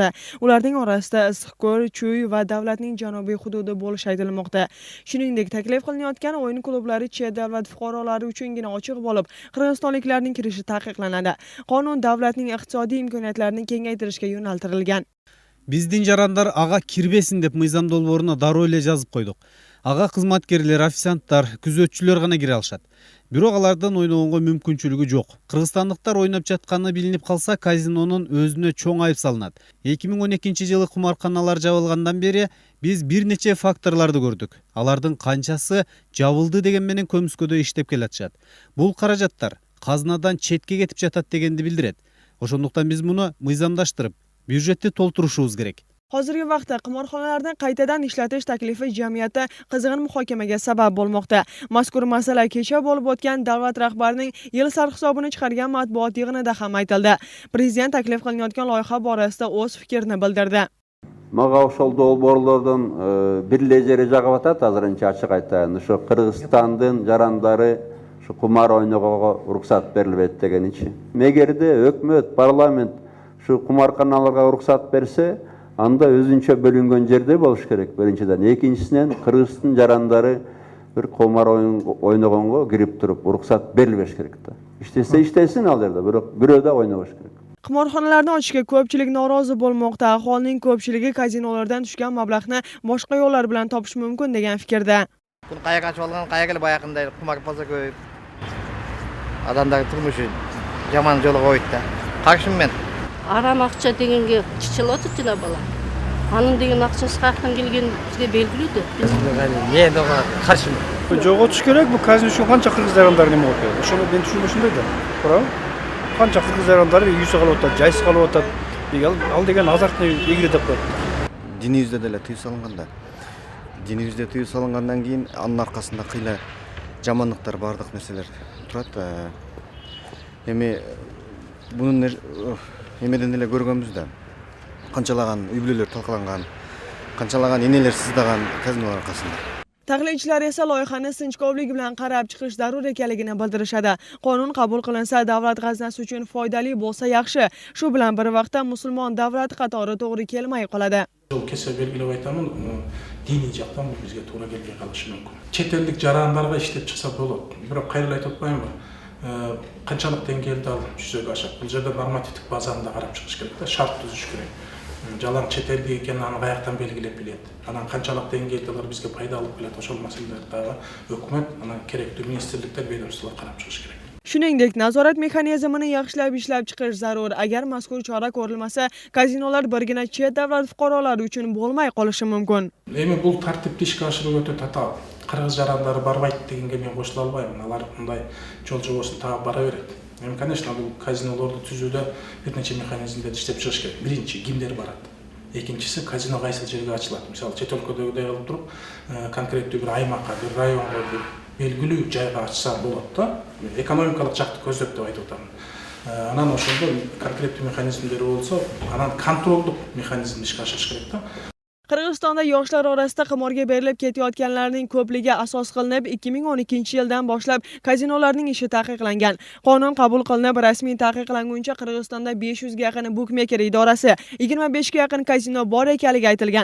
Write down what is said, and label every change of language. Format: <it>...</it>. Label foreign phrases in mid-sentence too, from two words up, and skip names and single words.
<uz>Ularning orasida Issiqko'l, Chuy va davlatning janubiy hududi bo'lishi aytilmoqda. Shuningdek, taklif qilinayotgan o'yin klublari chet davlat fuqarolari uchungina ochiq bo'lib, qirg'izistonliklarning kirishi taqiqlanadi. Qonun davlatning iqtisodiy imkoniyatlarini kengaytirishga yo'naltirilgan.</uz> <ky>Биздин жарандар ага кирбесин деп мыйзам долбооруна дароо эле жазып койдук. Ага кызматкерлер, официанттар, күзөтчүлөр гана кире алышат. Бирок алардан ойногонго мүмкүнчүлүгү жок. Кыргызстандыктар ойноп жатканы билинип калса, казинонун өзүнө чоң айып салынат. 2012-жылы кумарканалар жабылгандан бери биз бир нече факторлорду көрдүк. Алардын канчасы жабылды деген менен көмүскөдө иштеп келатышат. Бул каражаттар казынадан четке кетип жатат дегенди билдирет. Ошондуктан биз муну мыйзамдаштырып, бюджетти толтурушубуз керек.</ky> <uz>Hozirgi vaqtda qimorxonalarni qaytadan ishlatish taklifi jamiyatda qizg'in muhokamaga sabab bo'lmoqda. Mazkur masala kecha bo'lib o'tgan davlat rahbarining yil sarhisobini chiqargan matbuot yig'inida ham aytildi. Prezident taklif qilinayotgan loyiha borasida o'z fikrini bildirdi.</uz> <ky>Мага ошол долбоорлордон бир лежери жагып атат, азырынча ачык айтайын. Ошо Кыргызстандын жарандары ушу кумар ойногого уруксат берилбейт дегеничи. Эгерде өкмөт, парламент ушу кумарканаларга уруксат берсе, анда өзүнчө бөлүнгөн жерде болуш керек. Биринчиден, экинчисинен Кыргыздын жарандары бир кумар ойногонго кирип туруп уруксат берилбеш керек да. Иштесе иштесин ал жерде, бирок бирөө да ойнобош керек.</ky> <uz>Qimorxonalarni ochishga ko'pchilik norozi bo'lmoqda. Aholining ko'pchiligi kazinolardan tushgan mablag'ni boshqa yo'llar bilan topish mumkin degan fikrda. Buni qayerga ochib olgan, qayerga kelib yaqinda qimor bo'lsa ko'p. Odamlar turmushi yomon yo'lga qo'ydi. Qarshim men.</uz> <ky>Арам акча дегенге чычылып атат жана бала. Анын деген акчасы каяктан келгени бизге белгилүү да. Мен ага каршымын. Жок отуш керек, бул казино үчүн канча кыргыз жарандары неме болуп келди. Ошону мен түшүнбөшүмдөй да. Туурабы? Канча кыргыз жарандары үйсү калып атат, жайсыз калып атат. Ал деген</ky> <ru>азартный игра</ru> <ky>деп коет. Динибизде деле тыюу салынганда. Динибизде тыюу салынгандан кийин анын аркасында кыйла жамандыктар, бардык нерселер турат. Эми бунун эмеден эле көргөнбүз да. Канчалаган үй бүлөлөр талкаланган, канчалаган энелер сыздаган казинолор аркасында.</ky> <uz>Tahlilchilar esa loyihani sinchkovlik bilan qarab chiqish zarur ekanligini bildirishadi. Qonun qabul qilinsa, davlat g'aznasi uchun foydali bo'lsa yaxshi. Shu bilan bir vaqtda musulmon davlat qatori to'g'ri kelmay qoladi.</uz> <ky>Жол кесе белгилеп айтамын, диний жактан бул бизге туура келбей калышы мүмкүн. Чет элдик жарандарга иштеп чыкса болот. Бирок кайрылып айтып атпаймынбы? Канчалык деңгээлде ал жүзөгө ашат. Бул жерде нормативдик базаны да карап чыгыш керек да, шарт түзүш керек. Жалаң чет элдик экенин аны каяктан белгилеп билет. Анан канчалык деңгээлде алар бизге пайда алып келет, ошол маселелерди дагы өкмөт, анан керектүү министрликтер, ведомстволор карап чыгыш керек.</ky> <uz>Shuningdek, nazorat mexanizmini yaxshilab ishlab chiqish zarur. Agar mazkur chora ko'rilmasa, kazinolar birgina chet davlat fuqarolari uchun bo'lmay qolishi mumkin.</uz> <ky>Эми бул тартипти ишке ашыруу өтө татаал. Кыргыз жарандары барбайт дегенге мен кошула албайм. Алар мындай жол жобосун таап бара берет. Эми, конечно, бул казинолорду түзүүдө бир нече механизмдерди иштеп чыгыш керек. Биринчи, кимдер барат? Экинчиси, казино кайсыл жерге ачылат? Мисалы, чет өлкөдөгүдөй кылып туруп, конкреттүү бир аймакка, бир районго, бир белгилүү жайга ачса болот да. Экономикалык жакты көздөп деп айтып атам. Анан ошондо конкреттүү механизмдери болсо, анан контролдук механизмди ишке ашырыш керек да.</ky> <uz>Qirg'izistonda yoshlar orasida qimorga berilib ketayotganlarning ko'pligi asos qilinib, 2012-yildan boshlab kazinolarning ishi taqiqlangan. Qonun qabul qilinib, rasmiy taqiqlanguncha Qirg'izistonda 500 ga yaqin bukmeker idorasi, 25 ga yaqin kazino bor ekanligi aytilgan.</uz>